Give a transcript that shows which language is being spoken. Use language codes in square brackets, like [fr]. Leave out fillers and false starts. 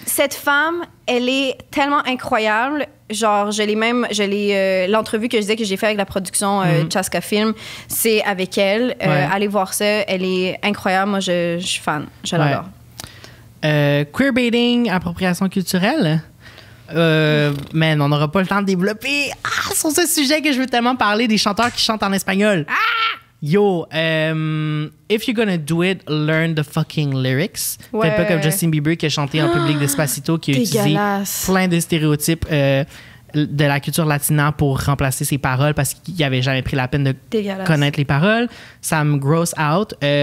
[fr] Cette femme, elle est tellement incroyable. Genre, l'entrevue que je disais que j'ai fait avec la production Chaska Film, c'est avec elle. Allez voir ça. Elle est incroyable. Moi, je suis fan. Je l'adore. Queerbaiting, appropriation culturelle. Man, on n'aura pas le temps de développer sur ce sujet que je veux tellement parler des chanteurs qui chantent en espagnol. [en] Yo, if you're gonna do it, learn the fucking lyrics. [fr] Faites pas comme Justin Bieber qui a chanté en public Despacito, qui a utilisé plein de stéréotypes de la culture latina pour remplacer ses paroles parce qu'il avait jamais pris la peine de connaître les paroles. Ça me [en] gross out.